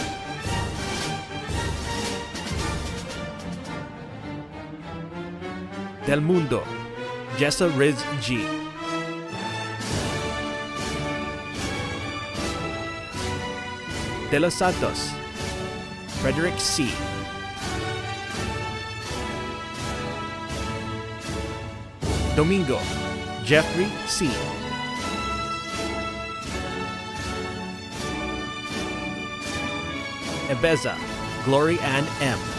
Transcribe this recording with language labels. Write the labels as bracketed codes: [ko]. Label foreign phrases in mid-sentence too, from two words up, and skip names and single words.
[tl] Del Mundo, Jessa Riz G. De Los Santos, Frederick C. Domingo, Jeffrey C. Ebeza, Glory Ann M.